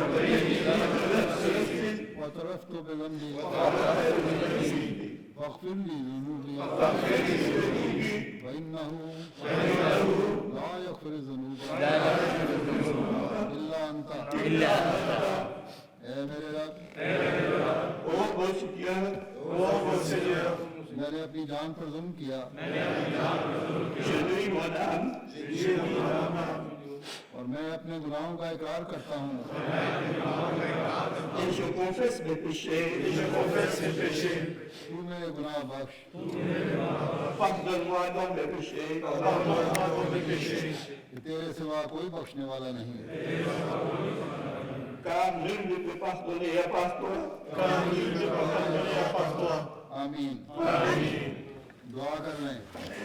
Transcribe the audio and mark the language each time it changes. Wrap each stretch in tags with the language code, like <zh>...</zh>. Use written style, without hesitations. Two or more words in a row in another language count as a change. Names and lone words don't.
<ar>واعترفت بذنبي فاغفر لي ذنوبي فإنه لا يغفر الذنوب إلا أنت</ar> <ur>اے میرے رب میں نے اپنی جان پر ظلم کیا اور میں اپنے گناہوں کا اقرار کرتا ہوں</ur> <fr>et je confesse mes péchés.</fr> <ur>تو میرے گناہ بخش</ur> <fr>Pardonne-moi dans mes péchés.</fr> <ur>کہ تیرے سوا کوئی بخشنے والا نہیں</ur> <fr>Car nul ne peut pardonner à part toi.</fr> <ur>آمین دعا کر لیں</ur>